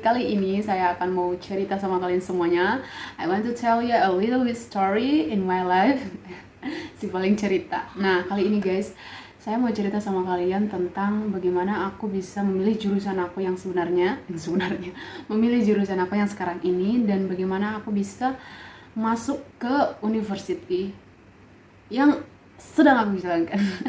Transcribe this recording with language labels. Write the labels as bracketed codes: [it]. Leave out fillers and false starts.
[id] Kali ini saya akan mau cerita sama kalian semuanya. [en] I want to tell you a little bit story in my life. [id] Si paling cerita. Nah, kali ini guys, saya mau cerita sama kalian tentang bagaimana aku bisa memilih jurusan aku yang sebenarnya, memilih jurusan aku yang sekarang ini, dan bagaimana aku bisa masuk ke university yang sedang aku jalankan.